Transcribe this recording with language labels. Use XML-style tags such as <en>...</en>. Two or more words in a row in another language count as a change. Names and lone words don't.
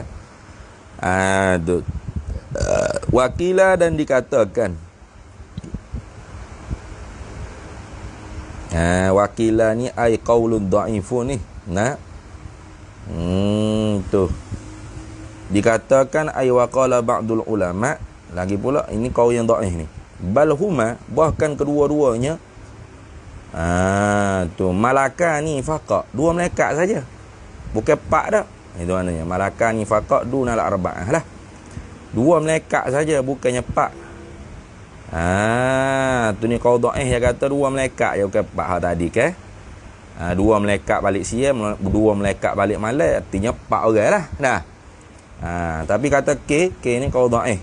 <ms>Tu wakila, dan dikatakan wakila ni</ms> <ar>أي قول ضعيف</ar> <ms>ni. Nah, tu dikatakan</ms> <ar>أي وقال بعض العلماء.</ar> <ms>Lagi pula ini qaul yang dhaif ni.</ms> <ar>بل هما,</ar> <ms>bahkan kedua-duanya tu</ms> <ar>ملكان فقط,</ar> <ms>dua malaikat saja, bukan empat dah. Itu maknanya</ms> <ar>ملكان فقط دون الأربعة</ar> <ms>lah, dua malaikat saja, bukannya empat. Tu ni qaul dhaif yang kata dua malaikat je, bukan empat hal tadi ke. Dua malaikat balik siang, dua malaikat balik malam, artinya empat orang lah. Nah, tapi kata K ni qaul dhaif.</ms>